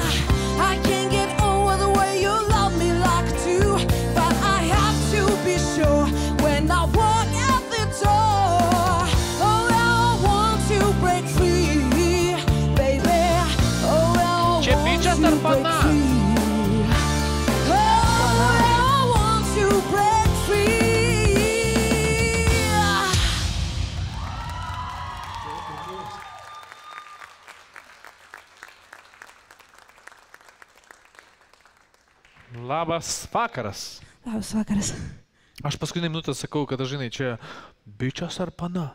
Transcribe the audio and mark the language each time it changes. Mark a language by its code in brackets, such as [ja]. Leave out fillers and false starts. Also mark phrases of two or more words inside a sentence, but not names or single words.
[en] I can't get over the way you love me like to, but I have to be sure when I walk out the door. Oh, I want to break free, baby. Oh, I want to break free. Oh, I want to break free. [lt] Labas vakaras. Labas vakaras. Aš paskutinį minutę sakau, kad žinai, čia bičias ar pana.